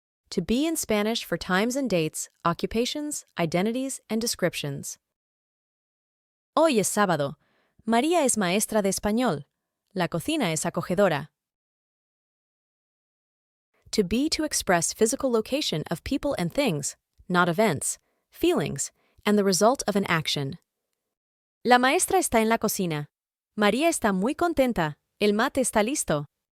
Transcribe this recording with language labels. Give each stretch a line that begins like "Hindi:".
English: To be in Spanish for times and dates, occupations, identities, and descriptions.
Spanish: Hoy es sábado. María es maestra de español. La cocina es acogedora.
English: To be to express physical location of people and things, not events, feelings, and the result of an action.
Spanish: La maestra está en la cocina. María está muy contenta. El mate está listo.